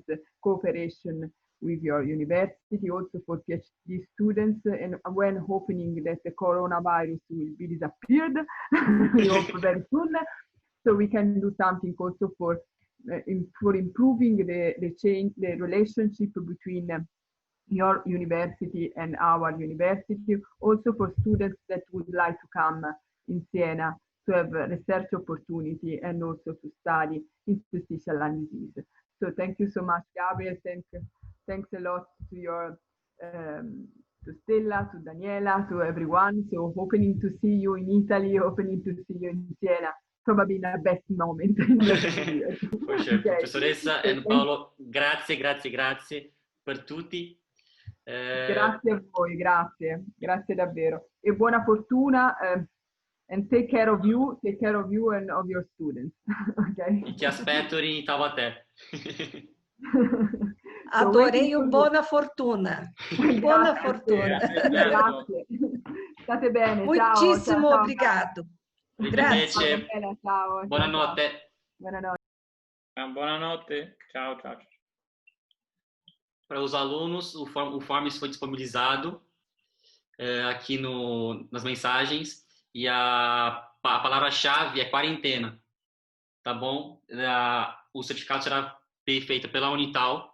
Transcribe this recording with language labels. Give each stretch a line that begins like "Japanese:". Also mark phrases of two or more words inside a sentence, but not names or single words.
English: cooperation with your university, also for PhD students, and when hoping that the coronavirus will be disappeared, we hope very soon, so we can do something also for improving the relationship between your university and our university, also for students that would like to come in Siena to have a research opportunity and also to study interstitial lung disease. So thank you so much, Gabriel. Thanks a lot to your to Stella, to Daniela, to everyone. So hoping to see you in Italy, hoping to see you in Siena, probably in the best moment. For sure. Okay.
Italian: Professoressa and Paolo, grazie per tutti. Grazie a voi, grazie davvero. E buona fortuna.
English: And take care of you and of your students. Okay?
Italian: Ti aspetto in Taubaté.
Portuguese: Adorei o
Italian: buona fortuna. Buona fortuna. Grazie. State bene.
Portuguese: Muitíssimo
Italian: ciao.
Portuguese: obrigado. Grazie.
Italian: Ciao. Buonanotte. Buonanotte. Buonanotte. Ciao.
Portuguese: Para os alunos, o forms foi disponibilizado aqui nas mensagens. E a palavra-chave é quarentena, tá bom? O certificado será feito pela Unital.